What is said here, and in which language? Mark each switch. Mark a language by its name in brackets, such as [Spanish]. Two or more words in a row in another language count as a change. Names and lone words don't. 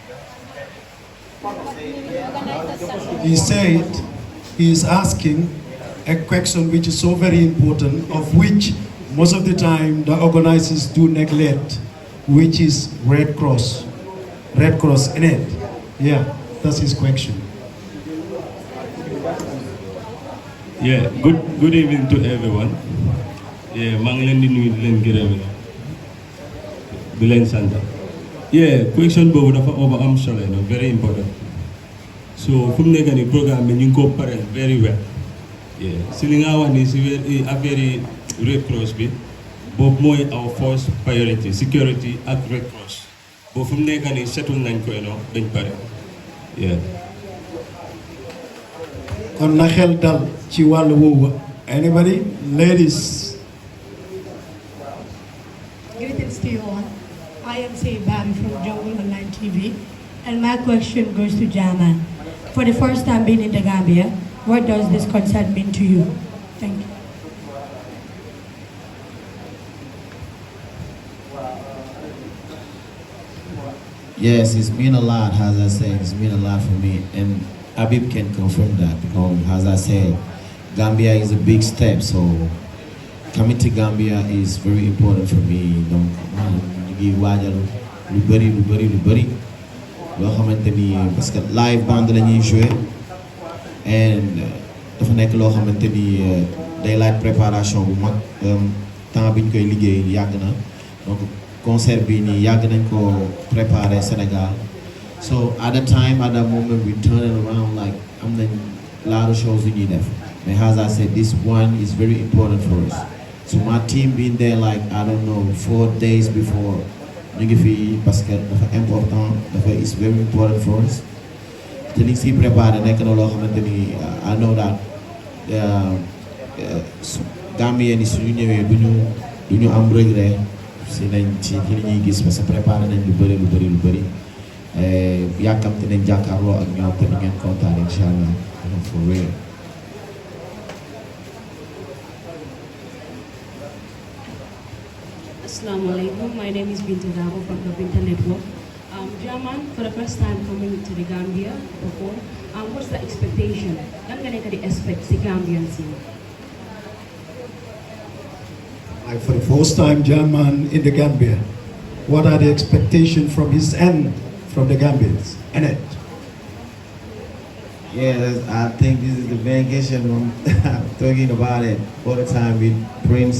[English] He said he is asking a question which is so very important, of which most of the time the organizers do neglect, which is Red Cross. Red Cross in it. Yeah, that's his question. Yeah, good evening to everyone. Yeah, [Wolof] maa ngi leen di nuyu di leen gërëm di leen sant. Yeah, question boobu dafa am solo, [English] very important. [Wolof] So fu mu nekk nii programme bi ñu ngi ko pareel [English] very well. Yeah, [Wolof] si li nga wax ni si affaire Red Cross bi boobu mooy [English] our first priority, [Wolof] security ak Red Cross. Boobu fu mu nekk nii setul nañ ko dañ pare. [English] Yeah. [Wolof] kon na xel dal ci wàllu woowu. [English] Anybody? Ladies. Greetings to you all. I am Saibari from Jungle Online TV, and my question goes to Jahman. For the first time being in the Gambia, what does this concert mean to you? Thank you. Yes, it's mean a lot, as I said, it's mean a lot for me. And Abib can confirm that because, as I said, Gambia is a big step. So coming to Gambia is very important for me. [Wolof] Donc, ñu ngi waajal lu bëri loo xamante ni [French] parce que [English] live band [Wolof] la ñuy jouer and dafa nekk loo xamante ni day laaj préparation bu mag temps bi ñu koy liggéey yàgg na donc concert bi nii yàgg nañ ko préparer Sénégal. [English] So at the time, at that moment, we turn it around like [Wolof] am nañ [English] lot of shows [Wolof] yu ñuy def. [English] Mais as I said, this one is very important for us. So my team being there like, I don't know, 4 days before [Wolof] ñu ngi fii [French] parce que [Wolof] dafa important, dafa [English] is very important for us. [Wolof] te liñ siy préparé nekk na loo xamante ni [English] I know that [Wolof] Gambien yi suñu ñëwee du ñu am regret si nañ ci li ñuy gis [French] parce que [Wolof] préparé nañ lu bëri yàkkamte nañ jàkkaarloo ak ñoom te ni ngeen kontaan [Arabic] incha allah [English] for real. [Arabic] Assalamu alaikum. [English] My name is Binta Dabo from the Binta Network. Jahman, for the first time coming to the Gambia before, what's the expectation? [Wolof] Lan nga nekk di expect si Gambians yi? [English] Like for the first time, Jahman in the Gambia, what are the expectations from his end, from the Gambians? Annette. Yeah, I think this is the vacation I'm talking about it all the time with Prince.